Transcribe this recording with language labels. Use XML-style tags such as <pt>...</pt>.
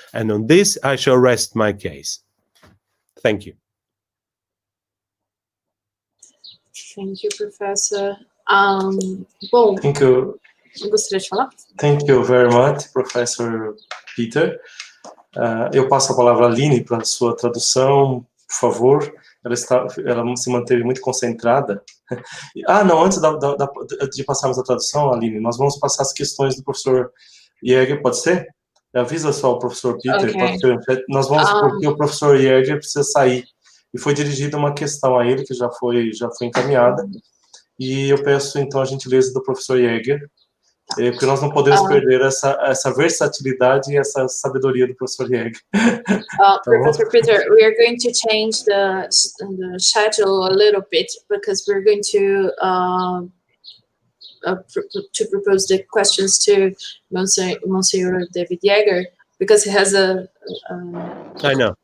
<en>And on this, I shall rest my case. Thank you. Thank you, Professor.</en> <pt>Bom,</pt> <en>Thank you.</en> <pt>Gostaria de falar?</pt> <en>Thank you very much, Professor Peter.</en> <pt>Eu passo a palavra à Aline para a sua tradução, por favor. Ela se manteve muito concentrada. Não, antes de passarmos a tradução, Aline, nós vamos passar as questões do professor Yeager, pode ser? Avisa só o professor Peter,</pt> <en>Okay.</en> <pt>Nós vamos, porque o professor Yeager precisa sair. E foi dirigida uma questão a ele, que já foi encaminhada. E eu peço, então, a gentileza do professor Yeager, porque nós não podemos perder essa versatilidade e essa sabedoria do professor Yeager.</pt> <en>Professor Peter, we are going to change the schedule a little bit because we're going to propose the questions to Monsignor David Yeager, because he has I know</en>